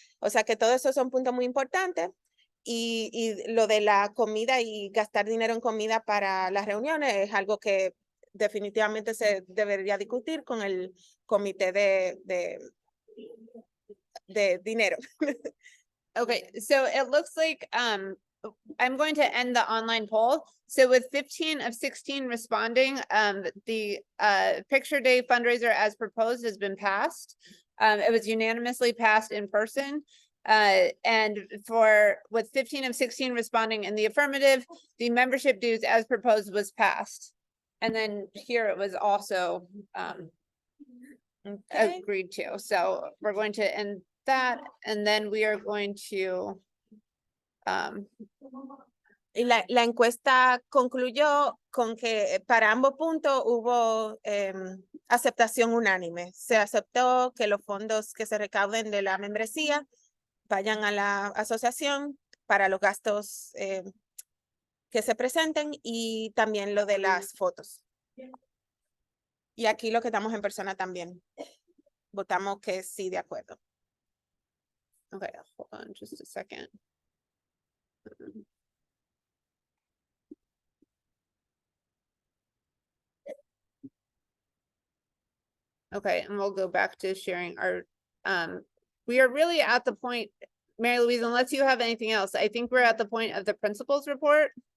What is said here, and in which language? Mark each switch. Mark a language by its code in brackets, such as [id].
[es] O sea que todo eso son puntos muy importantes. Y lo de la comida y gastar dinero en comida para las reuniones es algo que definitivamente se debería discutir con el comité de dinero. [en] Okay, so it looks like I'm going to end the online poll. So with 15 of 16 responding, the picture day fundraiser as proposed has been passed. It was unanimously passed in person. And with 15 of 16 responding in the affirmative, the membership dues as proposed was passed. And then here it was also Okay. agreed to. So we're going to end that, and then we are going to [es] Y la encuesta concluyó con que para ambos puntos hubo aceptación unánime. Se aceptó que los fondos que se recauden de la membresía vayan a la asociación para los gastos que se presenten y también lo de las fotos. Y aquí lo que estamos en persona también. Votamos que sí, de acuerdo. [en] Okay, hold on just a second. Okay, and we'll go back to sharing our, we are really at the point, Mary Louise, unless you have anything else, I think we're at the point of the principal's report.